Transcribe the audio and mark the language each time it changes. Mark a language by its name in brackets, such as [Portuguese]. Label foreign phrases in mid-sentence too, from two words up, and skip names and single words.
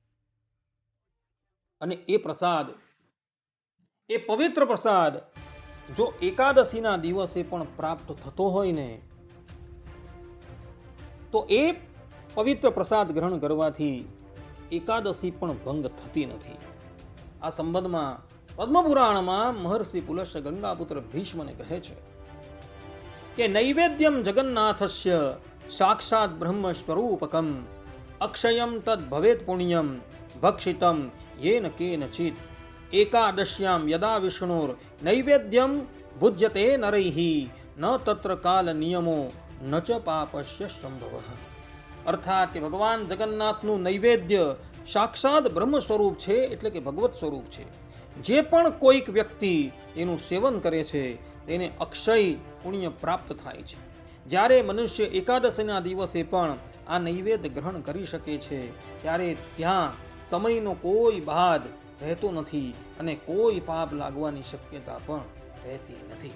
[Gujarati] અને એ પ્રસાદ, એ પવિત્ર પ્રસાદ જો એકાદશીના દિવસે પણ પ્રાપ્ત થતો હોય ને, તો એ પવિત્ર પ્રસાદ ગ્રહણ કરવાથી એકાદશી પણ ભંગ થતી નથી। આ સંબંધમાં પદ્મપુરાણમાં મહર્ષિ પુલસ્ય ગંગાપુત્ર ભીષ્મને કહે છે કે [Sanskrit] नैवेद्यम जगन्नाथस्य साक्षात ब्रह्म स्वरूपकम अक्षयम तद भवेत पुण्यम भक्षितम येन केनचित् एकादश्याम यदा विष्णुर नैवेद्यम भुज्यते नरैः न तत्र काल नियमो न च पापस्य संभवः। [Gujarati] अर्थात કે ભગવાન જગન્નાથનું નૈવેદ્ય સાક્ષાત બ્રહ્મ સ્વરૂપ છે, એટલે કે ભગવત સ્વરૂપ છે। જે પણ કોઈક વ્યક્તિ એનું સેવન કરે છે તેને અક્ષય પુણ્ય પ્રાપ્ત થાય છે। જ્યારે મનુષ્ય એકાદશીના દિવસે પણ આ નૈવેદ્ય ગ્રહણ કરી શકે છે, ત્યારે ત્યાં સમયનો કોઈ બાદ રહેતો નથી અને કોઈ પાપ લાગવાની શક્યતા પણ રહેતી નથી।